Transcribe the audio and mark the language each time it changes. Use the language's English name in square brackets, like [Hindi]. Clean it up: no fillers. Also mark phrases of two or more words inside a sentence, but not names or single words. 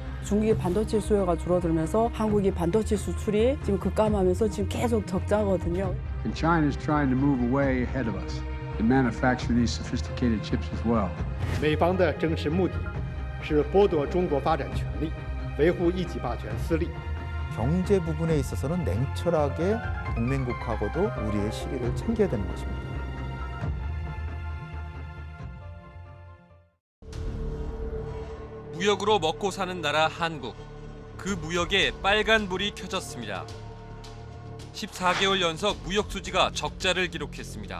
[Korean] 중국의 반도체 수요가 줄어들면서 한국의 반도체 수출이 지금 급감하면서 지금 계속 적자거든요. [English] And China is trying to move away ahead of us to manufacture these sophisticated chips as well. [Chinese] 美方的真实目的是剥夺中国发展权利，维护一己霸权私利。 [Korean] 경제 부분에 있어서는 냉철하게 동맹국하고도 우리의 시기를 챙겨야 되는 것입니다. 무역으로 먹고 사는 나라 한국. 그 무역에 빨간불이 켜졌습니다. 14개월 연속 무역 수지가 적자를 기록했습니다.